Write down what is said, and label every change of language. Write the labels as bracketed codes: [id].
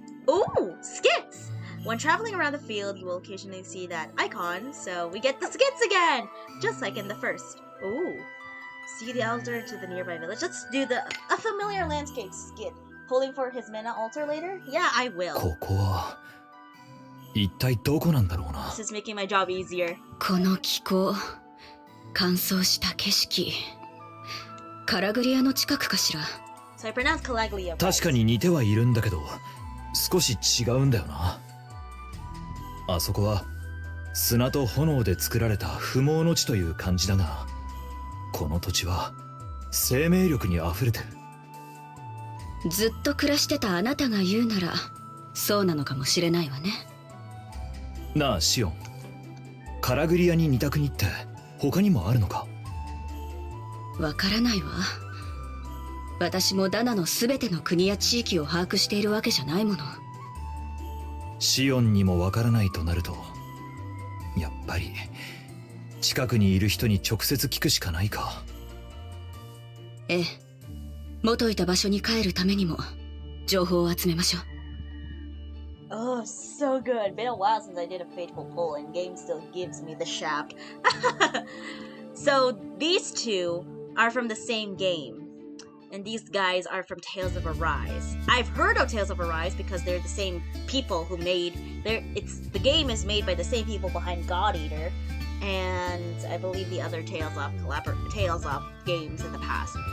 [en] Ooh, skits! When traveling around the field, you will occasionally see that icon, so we get the skits again! Just like in the first. Ooh. See the altar to the nearby village. Let's do a familiar landscape skit. Pulling for his mana altar later? Yeah, I will. This is making my job easier. [ja] この気候、乾燥した景色。カラグリアの近くかしら。 [en] So I pronounce Calaglia. [ja] 確かに似てはいるんだけど、少し違うんだよな。あそこは砂と炎で作られた不毛の地という感じだが、この土地は生命力にあふれてる。ずっと暮らしてたあなたが言うなら、そうなのかもしれないわね。なあシオン、カラグリアに似た国って他にもあるのか？わからないわ。私もダナのすべての国や地域を把握しているわけじゃないもの。シオンにもわからないとなると、やっぱり近くにいる人に直接聞くしかないか。ええ、元いた場所に帰るためにも情報を集めましょう。 [en] Oh, so good. Been a while since I did a faithful pull, and game still gives me the shaft. So these two are from the same game. And these guys are from Tales of Arise. I've heard of Tales of Arise because they're the same people who made the game is made by the same people behind God Eater, and I believe the other Tales of games in the past.